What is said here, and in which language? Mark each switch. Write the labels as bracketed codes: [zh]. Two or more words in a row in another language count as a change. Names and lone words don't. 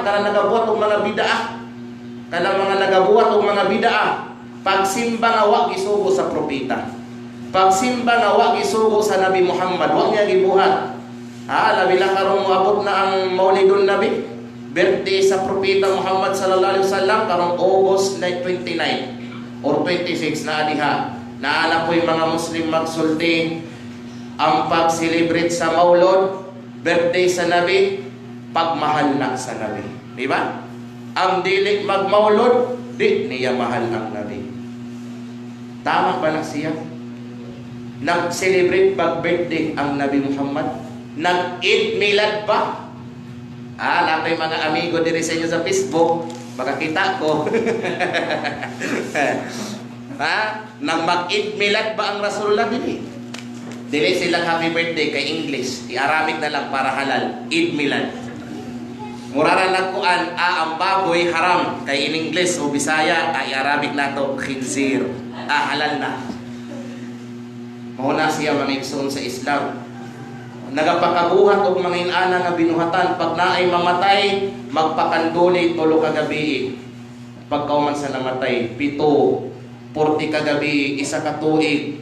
[ceb] Kana nagabuhat og mga bid'ah. Kana mga nagabuhat og mga bid'ah. Pagsimba nga wa gisugo sa propeta. Pagsimba nga wa gisugo sa Nabi Muhammad, wa niya gibuhat. Labi lang karong moabot na ang Maulidun Nabi, birthday sa propeta Muhammad [ar] صلى الله عليه وسلم [ceb] karong August 29 or 26 na diha. Naala po yung mga Muslim magsulti ang pag-celebrate sa Maulod, birthday sa Nabi, pagmahal na sa Nabi. Di ba? Ang dili magmaulod, di niya mahal ang Nabi. Tama ba na siya? Nag-celebrate pag-birthday ang Nabi Muhammad? Nag-Eid Milad ba? Napay mga amigo diri sa inyo sa Facebook, makakita ko. Nang mag-Eid Milad ba ang Rasulullah dili? Dili silang [en] happy birthday [ceb] kay English. I-Arabic na lang para halal. Eid Milad. Murara nagkuan, ang baboy haram. Kay in English o Bisaya, i-Arabic na to, khinzir. Halal na. Mahuna siya manigsoon sa Islam. Nagapakabuhat og mga inana nga binuhatan. Pag naay mamatay, magpakanduli tulo ka gabi. Pagkauman sa namatay, 7, 40 ka gabi, 1 ka tuig.